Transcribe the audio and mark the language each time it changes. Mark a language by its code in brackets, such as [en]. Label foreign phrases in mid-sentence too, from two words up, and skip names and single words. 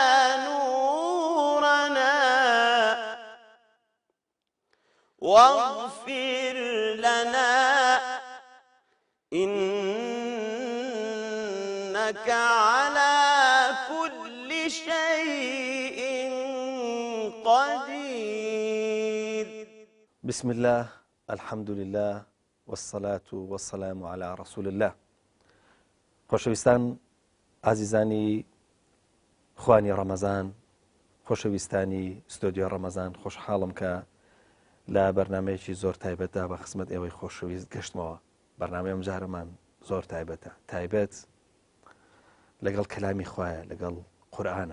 [ar] نورنا واغفر لنا إنك على كل شيء قدير. بسم الله، الحمد لله، والصلاة والسلام على رسول الله. [ckb] خۆشەویستان ئازیزانی خوانی ڕەمەزان، خۆشەویستانی ستۆدیۆ ڕەمەزان، خۆشحاڵم کە لە بەرنامەیەکی زۆر تایبەتدا بە خزمەت ئێوەی خۆشەویست گەشتمەوە. بەرنامەی ئەم جارەمان زۆر تایبەتە، تایبەت لەگەڵ کەلامی خوایە، لەگەڵ قورئانە.